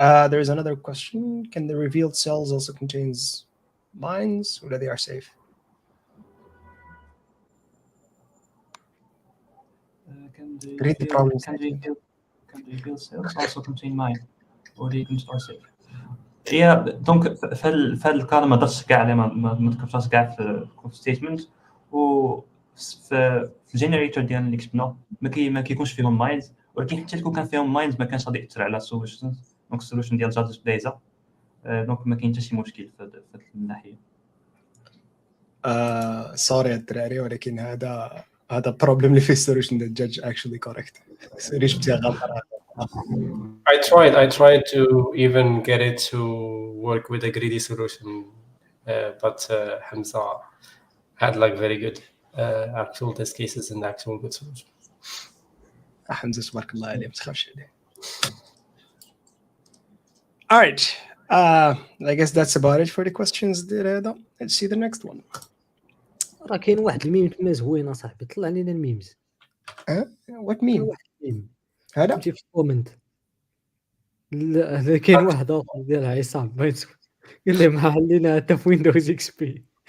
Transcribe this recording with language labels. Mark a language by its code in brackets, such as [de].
[en] There's another question. Can the revealed cells also contains mines, or they are safe? Read the problem Can reveal cells also contain mine or they can store safe. [ar] هي دونك في هذا الكار ما درتش كاع عليه ما ذكرتهاش كاع في ستيتمنت و في الجينيريتور ديالنا اللي كتبنا ما كيكونش فيهم ماينز ولكن حتى يكون كان فيهم ماينز ما كانش غادي ياثر على السوليوشن دونك السوليوشن ديال جادج بلايزا دونك ما كاين حتى شي مشكل في هذه الناحيه. سوري الدراري ولكن هذا بروبلم اللي فيه السوليوشن [en] that judge actually correct. [ar] ريش بتاع غلط. [en] I tried to even get it to work with a greedy solution, but Hamza had like very good actual test cases and actual good solutions. [ar] حمزة تبارك الله عليه ما تخافش عليه. [en] All right. I guess that's about it for the questions there. Let's see the next one. [ar] راه كاين واحد الميم تما زوينه صاحبي طلع لينا الميمز. [en] What meme؟ [ar] واحد الميم هذا؟ كنتي في الكومنت. لا كاين واحد اخر ديال عصام بغيت قال لي ما علينا حتى في ويندوز اكس بي.